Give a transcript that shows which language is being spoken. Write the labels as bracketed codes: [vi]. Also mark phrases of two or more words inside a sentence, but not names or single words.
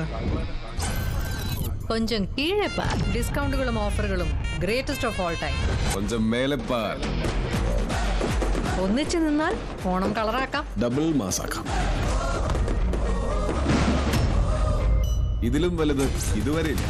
[ta] கொஞ்சம் கீழே பார். டிஸ்கவுண்டுகளும் ஆஃபர்களும் [en] greatest of all time. [ta] கொஞ்சம் மேலே பார். [ml] ഒന്നിച്ചു നിന്നാൽ ഓണം കളറാക്കാം, ഡബിൾ മാസാക്കാം. ഇതിലും വലുത് ഇതുവരെ